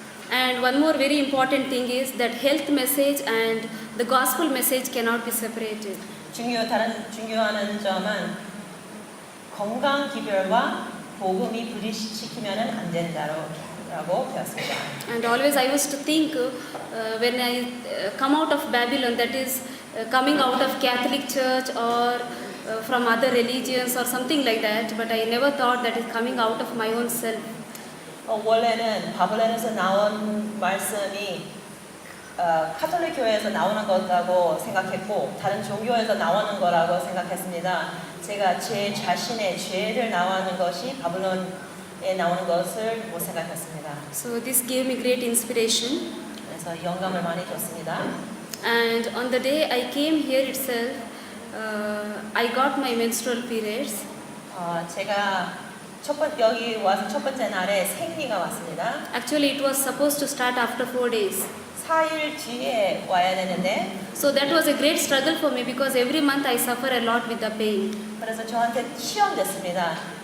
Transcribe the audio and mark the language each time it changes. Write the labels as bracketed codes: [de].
[en] And one more very important thing is that health message and the gospel message cannot be separated. [ko] 다른 중요한 점은 건강 기별과 복음이 분리시키면은 안 된다라고 배웠습니다. [en] And always I used to think when I come out of Babylon, that is coming out of Catholic Church or from other religions or something like that, but I never thought that is coming out of my own self. [ko] 원래는 바벨론에서 나온 말씀이 카톨릭 교회에서 나오는 거라고 생각했고 다른 종교에서 나오는 거라고 생각했습니다. 제가 제 자신의 죄를 나오는 것이 바벨론에 나오는 것을 못 생각했습니다. [en] So this gave me great inspiration. [ko] 그래서 영감을 많이 줬습니다. [en] And on the day I came here itself, I got my menstrual periods. [ko] 제가 여기 와서 첫 번째 날에 생리가 왔습니다. [en] Actually, it was supposed to start after 4 days. [ko] 4일 뒤에 와야 되는데 [en] So that was a great struggle for me because every month I suffer a lot with the pain. [ko] 그래서 저한테 시험됐습니다.